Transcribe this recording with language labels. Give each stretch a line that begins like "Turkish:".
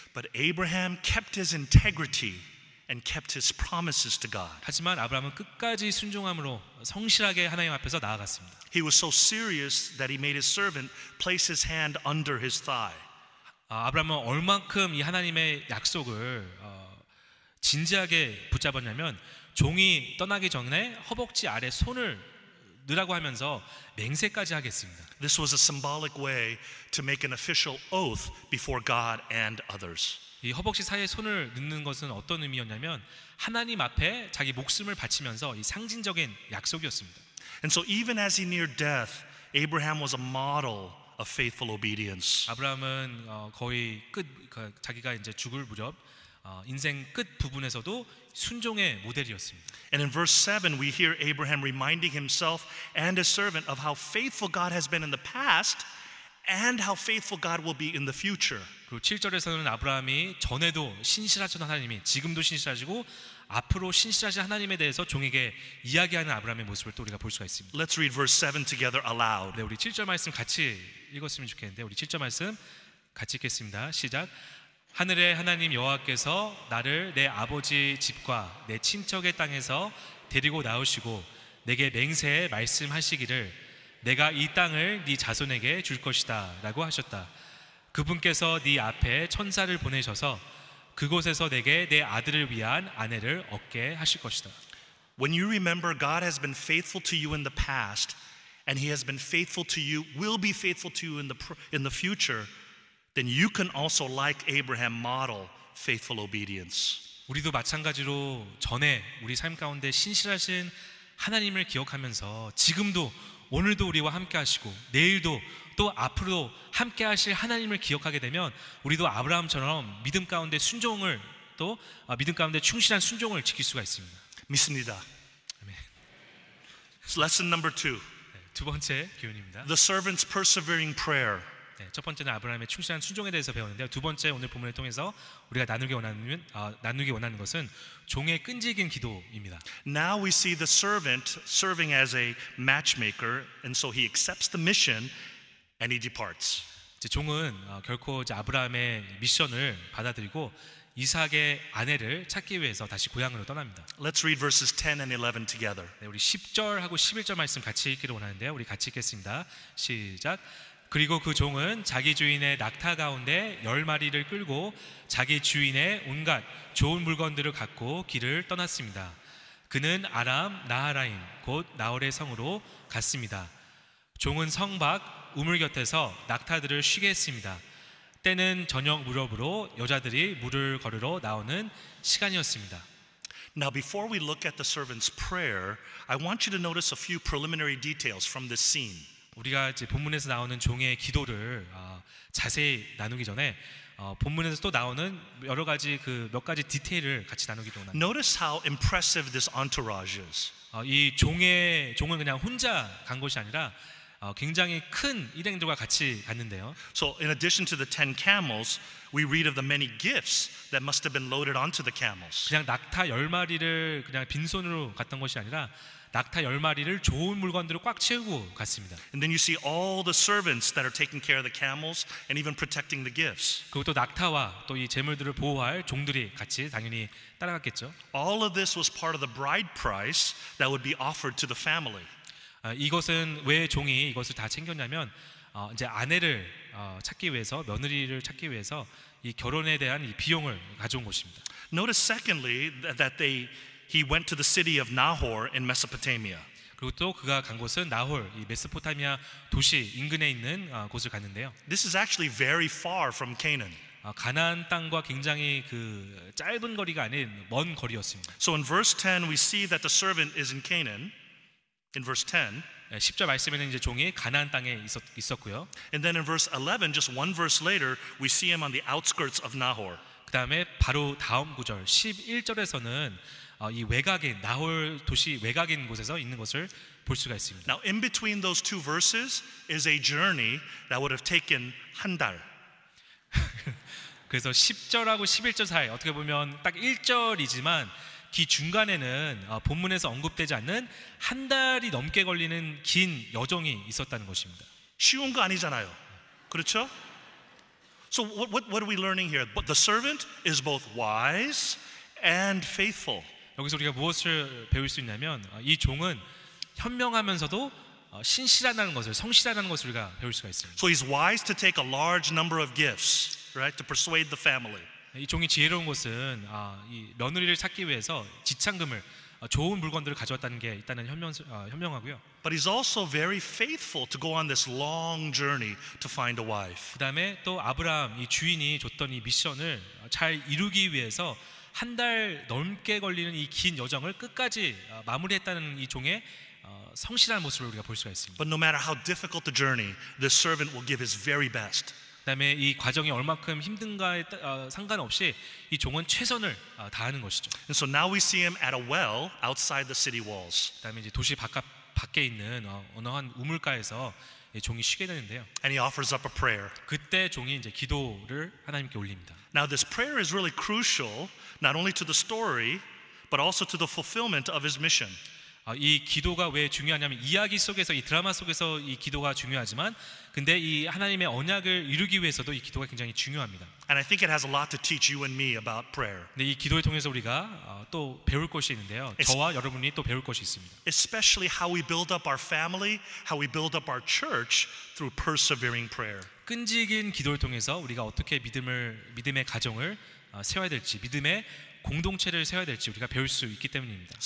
English: But Abraham kept his integrity and kept his promises to God.
Korean: 하지만 아브라함은 끝까지 순종함으로 성실하게 하나님 앞에서 나아갔습니다.
English: He was so serious that he made his servant place his hand under his thigh.
Korean: 아브라함은 얼만큼 이 하나님의 약속을 진지하게 붙잡았냐면 종이 떠나기 전에 허벅지 아래 손을 넣으라고 하면서 맹세까지 하겠습니다.
English: This was a symbolic way to make an official oath before God and others.
Korean: 이 허벅지 사이에 손을 넣는 것은 어떤 의미였냐면 하나님 앞에 자기 목숨을 바치면서 이 상징적인 약속이었습니다.
English: And so even as he neared death, Abraham was a model of faithful obedience.
Korean: 아브라함은 거의 자기가 이제 죽을 무렵 인생 끝 부분에서도 순종의 모델이었습니다.
English: And in verse 7 we hear Abraham reminding himself and his servant of how faithful God has been in the past and how faithful God will be in the future.
Korean: 그리고 7절에서는 아브라함이 전에도 신실하신 하나님이 지금도 신실하시고 앞으로 신실하신 하나님에 대해서 종에게 이야기하는 아브라함의 모습을 또 우리가 볼 수가 있습니다.
English: Let's read verse 7 together aloud.
Korean: 네, 우리 7절 말씀 같이 읽었으면 좋겠는데 우리 7절 말씀 같이 읽겠습니다. 시작. 하늘의 하나님 여호와께서 나를 내 아버지 집과 내 친척의 땅에서 데리고 나오시고 내게 맹세해 말씀하시기를 내가 이 땅을 네 자손에게 줄 것이다 라고 하셨다. 그분께서 네 앞에 천사를 보내셔서 그곳에서 내게 내 아들을 위한 아내를 얻게 하실 것이다.
English: When you remember God has been faithful to you in the past and he has been faithful to you, will be faithful to you in the future, then you can also like Abraham model faithful obedience.
Korean: 우리도 마찬가지로 전에 우리 삶 가운데 신실하신 하나님을 기억하면서 지금도 오늘도 우리와 함께 하시고 내일도 또 앞으로도 함께 하실 하나님을 기억하게 되면 우리도 아브라함처럼 믿음 가운데 순종을 또 믿음 가운데 충실한 순종을 지킬 수가 있습니다. 믿습니다. 아멘.
English: It's lesson number 2.
Korean: 네, 두 번째 교훈입니다.
English: The servant's persevering prayer.
Korean: 네, 첫 번째는 아브라함의 충실한 순종에 대해서 배웠는데요. 두 번째 오늘 본문을 통해서 우리가 나누기 원하는 것은 종의 끈질긴 기도입니다.
English: Now we see the servant serving as a matchmaker, and so he accepts the mission and he departs.
Korean: 이제 종은 결코 이제 아브라함의 미션을 받아들이고 이삭의 아내를 찾기 위해서 다시 고향으로 떠납니다.
English: Let's read verses 10 and 11 together.
Korean: 네, 우리 10절하고 11절 말씀 같이 읽기를 원하는데요. 우리 같이 읽겠습니다. 시작. 그리고 그 종은 자기 주인의 낙타 가운데 10마리를 끌고 자기 주인의 온갖 좋은 물건들을 갖고 길을 떠났습니다. 그는 아람 나하라임 곧 나홀의 성으로 갔습니다. 종은 성 밖 우물 곁에서 낙타들을 쉬게 했습니다. 때는 저녁 무렵으로 여자들이 물을 걸으러 나오는 시간이었습니다.
English: Now, before we look at the servant's prayer, I want you to notice a few preliminary details from this scene.
Korean: 우리가 이제 본문에서 나오는 종의 기도를 자세히 나누기 전에 본문에서 또 나오는 여러 가지 그 몇 가지 디테일을 같이 나누기도 합니다.
English: Notice how impressive this entourage is.
Korean: 이 종은 그냥 혼자 간 것이 아니라 굉장히 큰 일행들과 같이 갔는데요.
English: So, in addition to the 10 camels, we read of the many gifts that must have been loaded onto the camels.
Korean: 그냥 낙타 10마리를 그냥 빈손으로 갔던 것이 아니라 낙타 10마리를 좋은 물건들을 꽉 채우고 갔습니다.
English: And then you see all the servants that are taking care of the camels and even protecting the gifts.
Korean: 그리고 또 낙타와 또 이 재물들을 보호할 종들이 같이 당연히 따라갔겠죠.
English: All of this was part of the bride price that would be offered to the family.
Korean: 이것은 왜 종이 이것을 다 챙겼냐면 이제 아내를 찾기 위해서 며느리를 찾기 위해서 이 결혼에 대한 이 비용을 가져온 것입니다.
English: Notice secondly that he went to the city of Nahor in Mesopotamia.
Korean: 그리고 또 그가 간 곳은 나홀, 이 메소포타미아 도시 인근에 있는 곳을 갔는데요.
English: This is actually very far from Canaan.
Korean: 가나안 땅과 굉장히 그 짧은 거리가 아닌 먼 거리였습니다.
English: So in verse 10 we see that the servant is in Canaan. In verse 10.
Korean: 10절 말씀에는 이제 종이 가나안 땅에 있었고요.
English: And then in verse 11, just one verse later, we see him on the outskirts of Nahor.
Korean: 그다음에 바로 다음 구절 11절에서는 이 외곽인 나홀 도시 외곽인 곳에서 있는 것을 볼 수가 있습니다.
English: Now in between those two verses is a journey that would have taken
Korean: 한 달. 그래서 10절하고 11절 사이 어떻게 보면 딱 1절이지만 그 중간에는 본문에서 언급되지 않는 한 달이 넘게 걸리는 긴 여정이 있었다는 것입니다. 쉬운 거 아니잖아요. 그렇죠?
English: So what are we learning here? But the servant is both wise and faithful.
Korean: 여기서 우리가 무엇을 배울 수 있냐면 이 종은 현명하면서도 신실하다는 것을 성실하다는 것을 우리가 배울 수가 있습니다.
English: So he's wise to take a large number of gifts, right, to persuade the family.
Korean: 이 종이 지혜로운 것은 이 며느리를 찾기 위해서 지참금을 좋은 물건들을 가져왔다는 게 일단은 현명하고요.
English: But he's also very faithful to go on this long journey to find a wife.
Korean: 그다음에 또 아브라함 이 주인이 줬던 이 미션을 잘 이루기 위해서 한 달 넘게 걸리는 이 긴 여정을 끝까지 마무리했다는 이 종의 성실한 모습을 우리가 볼 수가 있습니다.
English: But no matter how difficult the journey, this servant will give his very best.
Korean: 그다음에 이 과정이 얼마큼 힘든가에 상관없이 이 종은 최선을 다하는 것이죠.
English: And so now we see him at a well outside the city walls.
Korean: 그다음에 이제 도시 밖에 있는 어느 한 우물가에서 종이 쉬게 되는데요.
English: And he offers up a prayer.
Korean: 그때 종이 이제 기도를 하나님께 올립니다.
English: Now this prayer is really crucial not only to the story but also to the fulfillment of his mission.
Korean: 이 기도가 왜 중요하냐면 이야기 속에서 이 드라마 속에서 이 기도가 중요하지만 근데 이 하나님의 언약을 이루기 위해서도 이 기도가 굉장히 중요합니다.
English: And I think it has a lot to teach you and me about prayer.
Korean: 근데 이 기도를 통해서 우리가 또 배울 것이 있는데요. 저와 여러분이 또 배울 것이 있습니다.
English: Especially how we build up our family, how we build up our church through persevering prayer.
Korean: 끈질긴 기도를 통해서 우리가 어떻게 믿음의 가정을 세워야 될지 믿음의 공동체를 세워야 될지 우리가 배울 수 있기 때문입니다.